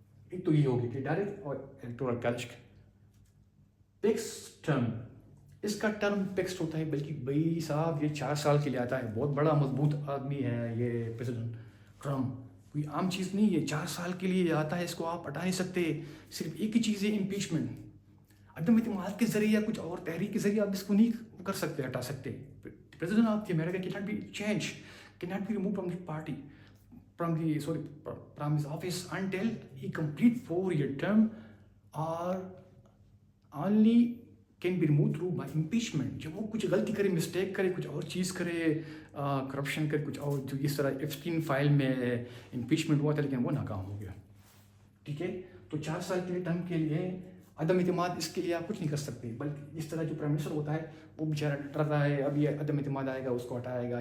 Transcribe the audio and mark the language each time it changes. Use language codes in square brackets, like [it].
[ur] ایک تو یہ ہوگی کہ ڈائریکٹ اور الیکٹورل کالج کا فکس ٹرم, اس کا ٹرم فکسڈ ہوتا ہے, بلکہ بھائی صاحب یہ 4 سال کے لیے آتا ہے. بہت بڑا مضبوط آدمی ہے یہ پریزیڈنٹ ٹرمپ, کوئی عام چیز نہیں ہے. 4 سال کے لیے آتا ہے, اس کو آپ ہٹا نہیں سکتے. صرف ایک ہی چیز ہے امپیچمنٹ, عدم اعتماد کے ذریعے یا کچھ اور تحریک کے ذریعے آپ اس کو نہیں کر سکتے, ہٹا سکتے. [en] President of the America کی not be change, کی not be remove from the party from his office until he complete 4-year term or only can be removed through by impeachment. [ur] جب وہ کچھ غلطی کرے, مسٹیک کرے, کچھ اور چیز کرے, کرپشن کرے, کچھ اور جو اس طرح ایپسٹین فائل میں امپیچمنٹ ہوا تھا لیکن وہ ناکام ہو گیا. ٹھیک ہے, تو 4 سال کے لیے ٹرم کے لیے عدم اعتماد اس کے لیے آپ کچھ نہیں کر سکتے, بلکہ اس طرح جو پرائم منسٹر ہوتا ہے وہ بیچارہ ڈرتا ہے اب یہ عدم اعتماد آئے گا اس کو ہٹائے گا.